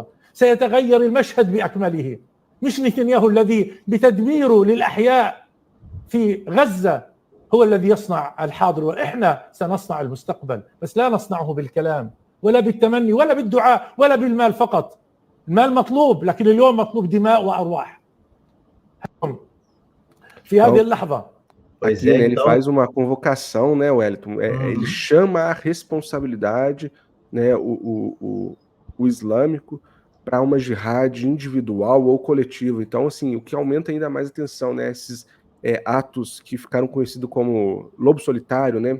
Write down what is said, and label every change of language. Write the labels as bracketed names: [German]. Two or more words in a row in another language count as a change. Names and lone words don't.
[Arabic] سيتغير المشهد بأكمله مش نتنياهو الذي بتدميره للأحياء في غزة هو الذي يصنع الحاضر وإحنا سنصنع المستقبل بس لا نصنعه بالكلام ولا بالتمني ولا بالدعاء ولا بالمال فقط المال مطلوب لكن اليوم مطلوب دماء وأرواح في هذه اللحظة. [Portuguese] Aqui, né, ele faz uma convocação, né, Wellington? Ele chama a responsabilidade, né, o islâmico para uma jihad individual ou coletiva. Então, assim, o que aumenta ainda mais a tensão, né? Esses atos que ficaram conhecidos como lobo solitário, né?